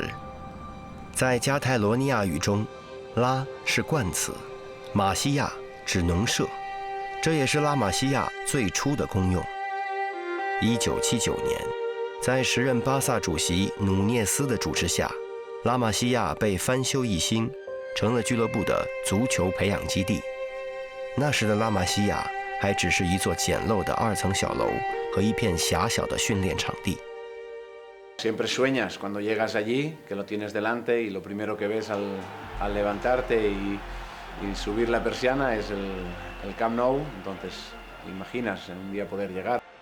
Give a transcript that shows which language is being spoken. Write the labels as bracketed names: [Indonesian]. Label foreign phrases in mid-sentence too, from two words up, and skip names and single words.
[Chinese] 在加泰罗尼亚语中，拉是冠词，马西亚指农舍，这也是拉玛西亚最初的功用。1979年，在时任巴萨主席努涅斯的主持下，拉玛西亚被翻修一新，成了俱乐部的足球培养基地。那时的拉玛西亚还只是一座简陋的2层小楼和一片狭小的训练场地。 [Spanish] Siempre sueñas cuando llegas allí, que lo tienes delante y lo primero que ves al levantarte y subir la persiana es el Camp Nou, entonces imaginas en un día poder llegar.